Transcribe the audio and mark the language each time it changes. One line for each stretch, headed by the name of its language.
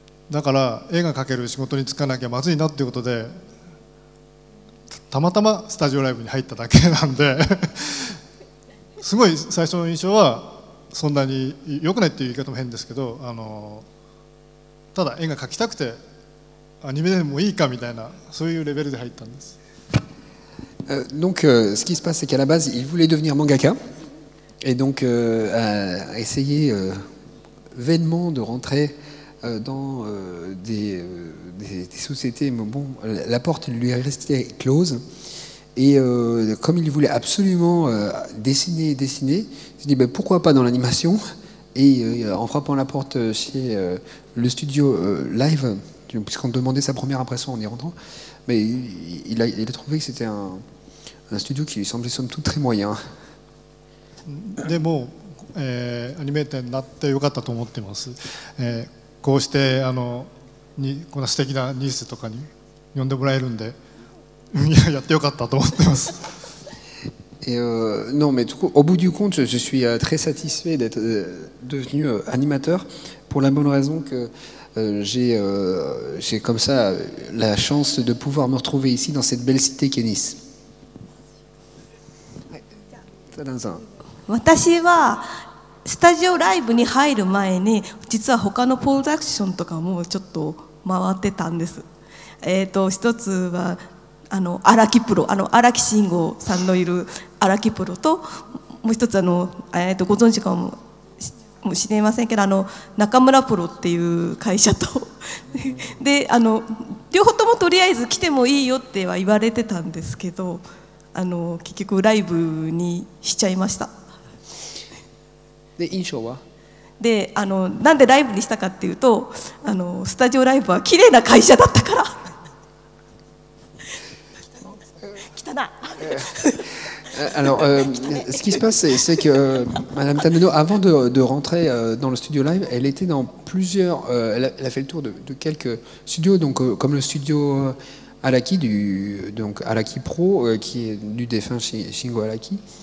Japanese: だから絵が描ける仕事に就かなきゃまずいなっていうことでたまたまスタジオライブに入っただけなんですごい最初の印象はそんなに良くないっていう言い方も変ですけど、ただ絵が描きたくてアニメでもいいかみたいな、そういうレベルで入ったんです。
French: Donc, ce qui se passe, c'est qu'à la base, il voulait devenir mangaka, et donc a essayé vainement de rentrer dans des sociétés, mais bon, la porte lui est restée close. Et comme il voulait absolument dessiner, il s'est dit pourquoi pas dans l'animation. Et en frappant la porte chez le studio Live, puisqu'on demandait sa première impression en y rentrant, mais il a trouvé que c'était un studio qui lui semblait somme toute très moyen.
Japanese: でも、アニメーターになってよかったと思ってます。こうしてこんな素敵なニュースとかに呼んでもらえるんで、やってよかったと思ってます。
French: Et non, mais tout, au bout du compte, je suis très satisfait d'être devenu animateur pour la bonne raison que j'ai comme ça la chance de pouvoir me retrouver ici dans cette belle cité qu'est Nice.
Japanese: 私はスタジオライブに入る前に実は他のプロダクションとかもちょっと回ってたんです。一つは荒木プロ、荒木慎吾さんのいる荒木プロと、もう一つご存知かもしれませんけど中村プロっていう会社とで両方ともとりあえず来てもいいよっては言われてたんですけど、結局ライブにしちゃいました。で印象はでなんでライブにしたかっていうとスタジオライブは綺麗な会社だったから汚い。
French: Alors, ce qui se passe, c'est que Madame Tameno, avant de rentrer dans le studio live, elle était dans plusieurs. Elle a fait le tour de quelques studios, donc comme le studio Araki, donc Araki Pro, qui est du défunt Shingo Araki.